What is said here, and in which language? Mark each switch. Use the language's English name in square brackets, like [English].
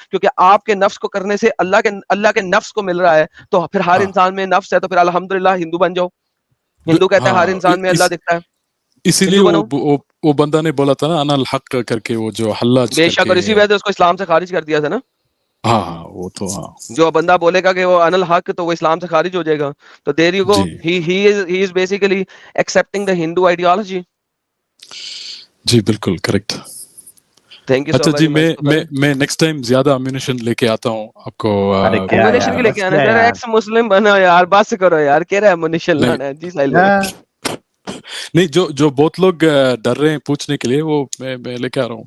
[Urdu] کیونکہ آپ کے نفس کو کرنے سے اللہ کے نفس کو مل رہا ہے, تو پھر ہر انسان میں نفس ہے, تو پھر الحمدللہ ہندو بن جاؤ. ہندو کہتا ہے ہر انسان میں اللہ دکھتا ہے, اسی لیے وہ بندہ نے بولا تھا نا انا الحق کر کے, وہ جو حلاج بے شک, اور اسی وجہ سے اس کو اسلام سے خارج کر دیا تھا نا. ہاں وہ تو ہاں جو بندہ بولے گا کہ وہ ان الحق تو وہ اسلام سے خارج ہو جائے گا. [English] تو there you go, he is basically accepting the Hindu ideology. [Urdu] جی بالکل کریکٹ. [English] thank you so [Urdu] اچھا جی, [English] Very much. [Urdu] میں نیکسٹ ٹائم زیادہ امیونیشن لے کے آتا ہوں آپ کو. ایمونیشن بھی لے کے آنا سر, ایکس مسلم بنا یار, بس کرو یار, کہہ رہا ہے ایمونیشن لانا ہے جی سائل. نہیں, جو بہت لوگ ڈر رہے ہیں پوچھنے کے لیے, وہ میں لے کے آ رہا ہوں.